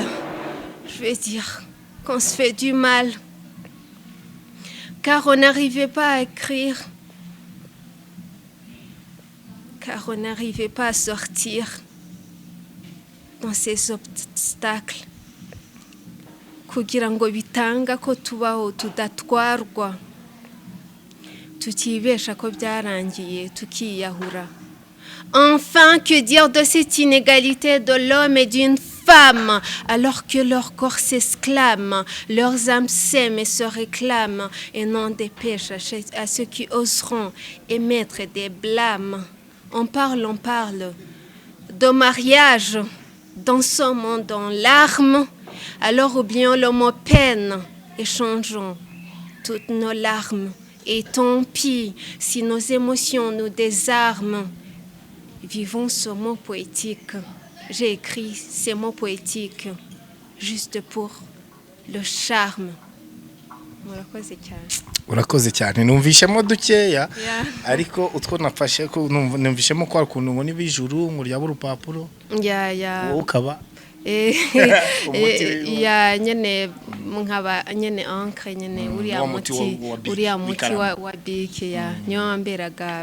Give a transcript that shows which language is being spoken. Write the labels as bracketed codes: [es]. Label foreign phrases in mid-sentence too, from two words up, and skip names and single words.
[fr] Je veux dire qu'on se fait du mal. Car on n'arrivait pas à écrire. Car on n'arrivait pas à sortir dans ces obstacles. [rw] Kugira ngo bitanga ko tubaho tudatwarwa. Tutibesha ko byarangiye tukiyahura. [fr] Enfin, que dire de cette inégalité de l'homme et d'une femme, alors que leur corps s'exclame, leurs âmes s'aiment et se réclament, et n'en dépêche à ceux qui oseront émettre des blâmes. On parle de mariage dans ce monde en larmes, alors oublions le mot peine et changeons toutes nos larmes. Et tant pis si nos émotions nous désarment. Vivons ce mot poétique. J'ai écrit ces mots poétiques juste pour le charme. [rw] urakoze cyane numvishemo dukeya ariko utwo nafashe ko numvishemo kwa kuntu ngo nibijuru ngo ryaba urupapuro ukaba ya nyene nkaba nyene encre nyene uriya muti wa bike ya nyomberaga.